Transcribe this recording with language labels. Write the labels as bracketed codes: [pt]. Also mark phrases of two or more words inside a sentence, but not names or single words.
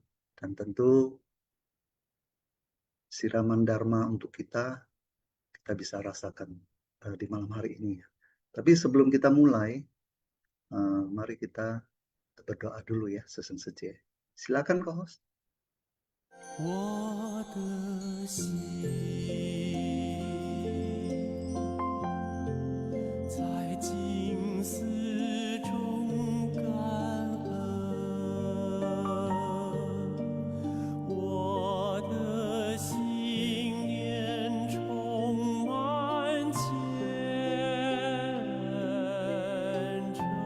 [id] Dan tentu siraman Dharma untuk kita bisa rasakan di malam hari ini ya. Tapi sebelum kita mulai, mari kita berdoa dulu ya Sesung Suje. Silakan co-host. [zh] 我的心在静思中感恩，我的心念充满虔诚。